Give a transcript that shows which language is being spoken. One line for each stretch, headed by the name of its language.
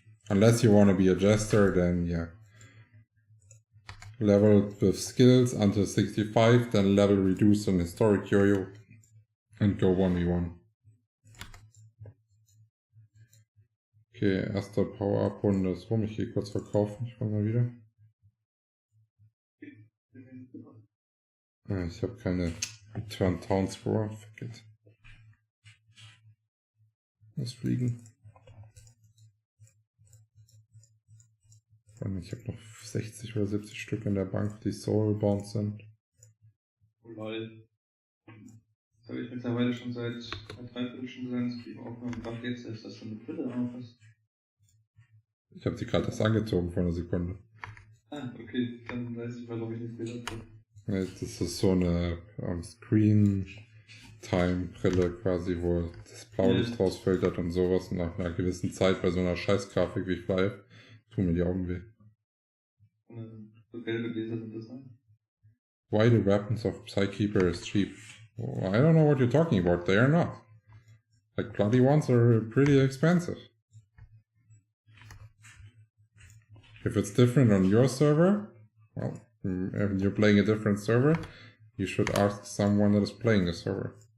English: Unless you want to be a jester, then yeah. Level with skills until 65, then level reduce on historic yo-yo and go 1v1.
German: Okay, erster Power-Up-Runde ist rum. Ich gehe kurz verkaufen, ich komme mal wieder. Ich habe keine Return Towns vor, fuck it. Lass fliegen. Ich habe noch 60 oder 70 Stück in der Bank, die soulbound sind. Oh lol. Das habe ich mittlerweile schon seit einer Dreiviertelstunde seinen Stream aufgenommen und dachte jetzt, dass das so eine Brille auf ist. Ich habe die gerade erst angezogen vor einer Sekunde. Ah, okay, dann weiß ich, warum ich nicht Bilder habe. Ja, das ist so eine Screen-Time-Brille quasi, wo das Blaulicht rausfiltert und sowas. Und nach einer gewissen Zeit bei so einer Scheißgrafik wie Flyff tun mir die Augen weh. So gelbe Gläser sind das, ne?
English: Why the weapons of Psykeeper is cheap? Well, I don't know what you're talking about. They are not. Like, bloody ones are pretty expensive. If it's different on your server, well, if you're playing a different server, you should ask someone that is playing the server.